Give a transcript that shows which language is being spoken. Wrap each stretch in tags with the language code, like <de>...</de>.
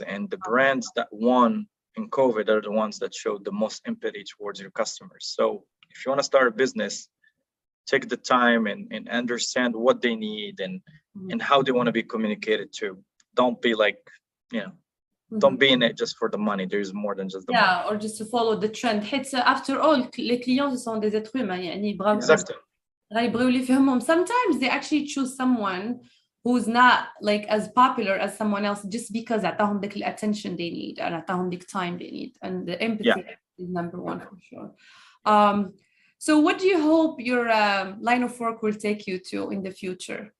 <en>And the brands that won in COVID are the ones that showed the most empathy towards your customers. So if you want to start a business, take the time and understand what they need and how they want to be communicated to. Don't be like, you know, don't be in it just for the money. There's more than just the money. Or just to follow the trend. After all,</en> <fr>les clients sont des êtres humains.</fr> <en>Exactly. Sometimes they actually choose someone who's not like as popular as someone else just because</en> <ar>عطاهم</ar> <en>the attention they need and عطاهم the time they need, and the empathy is number one for sure. So what do you hope your line of work will take you to in the future?</en>